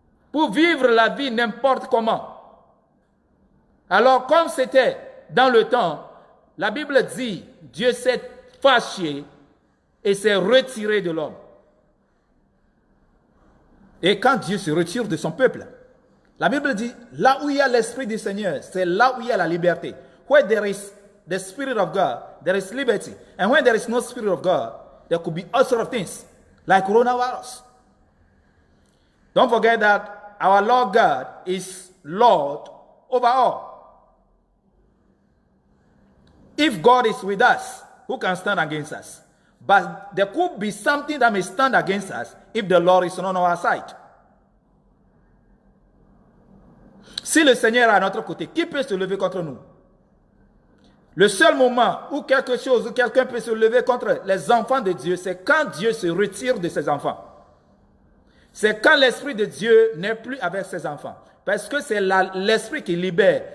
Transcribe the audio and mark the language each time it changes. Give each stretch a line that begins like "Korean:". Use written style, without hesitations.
French: Pour vivre la vie n'importe comment. Alors, comme c'était dans le temps, la Bible dit, Dieu s'est fâché et s'est retiré de l'homme. Et quand Dieu se retire de son peuple, la Bible dit, là où il y a l'Esprit du Seigneur, c'est là où il y a la liberté.
English: Where there is the Spirit of God, there is liberty. And when there is no Spirit of God, there could be all sorts of things, like coronavirus. Don't forget that our Lord God is Lord over all. If God is with us, who can stand against us? But there could be something that may stand against us if the Lord is on our side.
French: Si le Seigneur est à notre côté, qui peut se lever contre nous? Le seul moment où quelque chose ou quelqu'un peut se lever contre les enfants de Dieu, c'est quand Dieu se retire de ses enfants. C'est quand l'Esprit de Dieu n'est plus avec ses enfants. Parce que c'est l'Esprit qui libère.